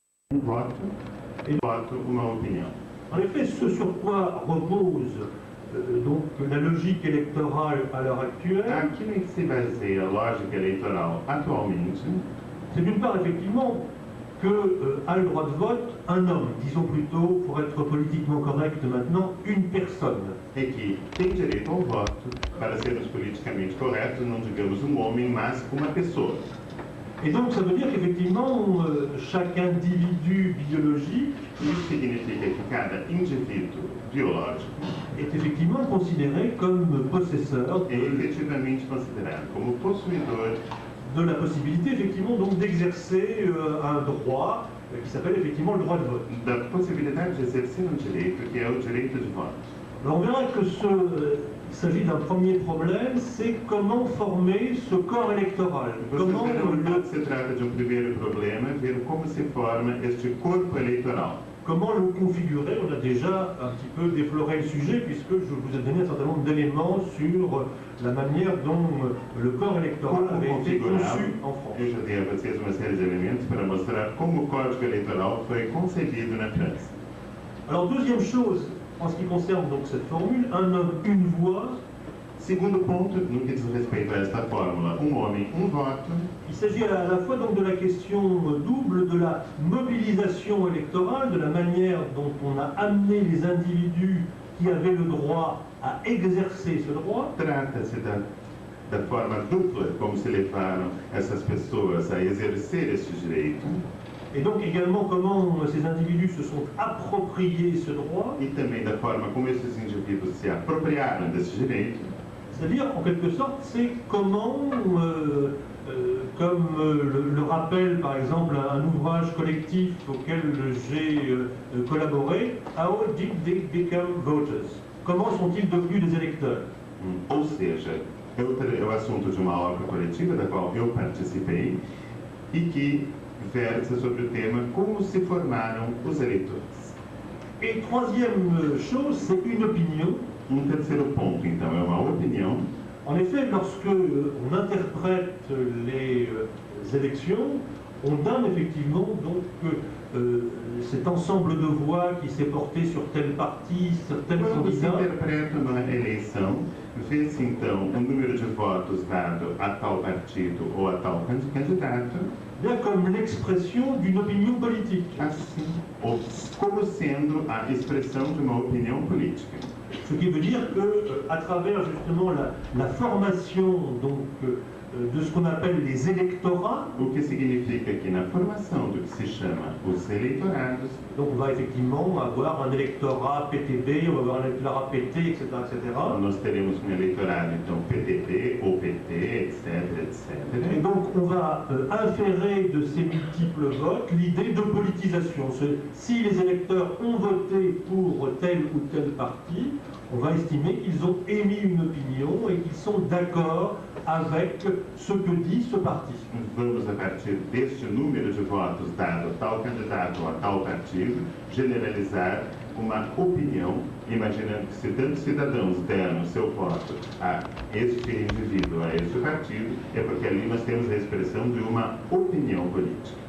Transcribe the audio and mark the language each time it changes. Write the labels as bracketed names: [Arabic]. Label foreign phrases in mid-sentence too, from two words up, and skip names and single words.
[Portuguese] voto e voto uma opinião. [French] En effet, ce sur quoi repose donc la logique électorale à l'heure actuelle, [Portuguese] Aquilo em que se baseia a lógica eleitoral atualmente [French] c'est d'une part effectivement que a le droit de vote un homme, disons plutôt, pour être politiquement correct maintenant, une personne. [Portuguese] é que tem direito ao voto, para sermos politicamente corretos, não digamos um homem, mas uma pessoa. [French] Et donc ça veut dire qu'effectivement, chaque individu biologique [Portuguese] Isso significa que cada indivíduo biológico [French] est effectivement considéré comme possesseur [Portuguese] é efetivamente considerado como possuidor [French] de la possibilité effectivement donc d'exercer un droit qui s'appelle effectivement le droit de vote. [Portuguese] da possibilidade de exercer um direito, que é o direito de voto. [French] Alors on verra que il s'agit d'un premier problème, c'est comment former ce corps électoral. [Portuguese] Vocês [French] Comment [Portuguese] verão que se trata de um primeiro problema, ver como se forma este corpo eleitoral. [French] comment le configurer. On a déjà un petit peu défloré le sujet puisque je vous ai donné un certain nombre d'éléments sur la manière dont le corps électoral [Portuguese] Como [French] avait été [Portuguese] configurar, [French] conçu en France. [Portuguese] eu já dei a vocês uma série de elementos para mostrar como o Código Eleitoral foi concebido na França. [French] Alors deuxième chose, en ce qui concerne donc cette formule, un homme, une voix, [Portuguese] Segundo ponto, no que diz respeito a esta fórmula, um homem, um voto, [French] il s'agit à la fois donc de la question double de la mobilisation électorale, de la manière dont on a amené les individus qui avaient le droit à exercer ce droit, [Portuguese] trata-se da forma dupla como se levaram essas pessoas a exercer este direito, [French] et donc également comment ces individus se sont appropriés ce droit, [Portuguese] e também da forma como esses indivíduos se apropriaram desse direito. [French] c'est-à-dire en quelque sorte c'est comment, comme le rappelle par exemple un ouvrage collectif auquel j'ai collaboré, [English] How did they become voters? [French] Comment sont-ils devenus des électeurs? [Portuguese] Ou seja, é o assunto de uma obra coletiva da qual eu participei e que versa sobre o tema como se formaram os eleitores. [French] Et troisième chose, c'est une opinion. [Portuguese] Terceiro ponto, então, é uma opinião. [French] En effet, lorsque on interprète les élections, on donne effectivement donc cet ensemble de voix qui s'est porté sur tel parti, sur tel [Portuguese] Quando se [French] candidat. [Portuguese] interpreta uma eleição, vê-se então o número de votos dado a tal partido ou a tal candidato, [French] Bien comme l'expression d'une opinion politique. [Portuguese] assim, ou como sendo a expressão de uma opinião política. [French] Ce qui veut dire que, à travers justement la formation donc, de ce qu'on appelle les électorats, [Portuguese] O que significa que na formação do que se chama os eleitorados, [French] donc on va effectivement avoir un électorat PTB, on va avoir un électorat PT, etc., etc. [Portuguese] nós teremos um eleitorado, então, PTB ou PT, etc., [French] Et [Portuguese] etc. [French] donc on va inférer de ces multiples votes l'idée de politisation. Si les électeurs ont voté pour tel ou tel parti, on va estimer qu'ils ont émis une opinion et qu'ils sont d'accord avec ce que dit ce parti. [Portuguese] Vamos, a partir deste número de votos dado a tal candidato ou a tal partido, generalizar uma opinião, imaginando que se tantos cidadãos deram seu voto a este indivíduo, a este partido, é porque ali nós temos a expressão de uma opinião política.